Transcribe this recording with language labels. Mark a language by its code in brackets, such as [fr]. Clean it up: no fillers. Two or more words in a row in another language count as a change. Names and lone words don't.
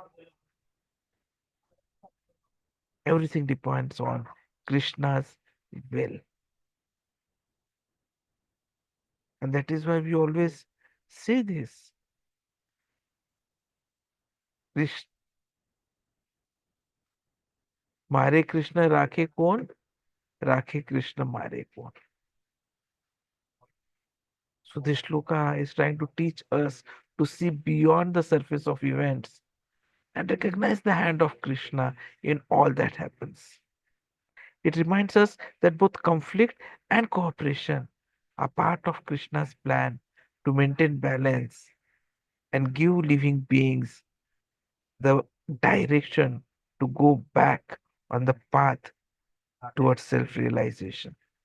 [en] Everything depends on Krishna's will. And that is why we always say this. Krish, [hi] मारे कृष्ण राखे कौन राखे कृष्ण मारे कौन. [en] So this shloka is trying to teach us to see beyond the surface of events and recognize the hand of Krishna in all that happens. It reminds us that both conflict and cooperation are part of Krishna's plan to maintain balance and give living beings the direction to go back on the path towards self realization.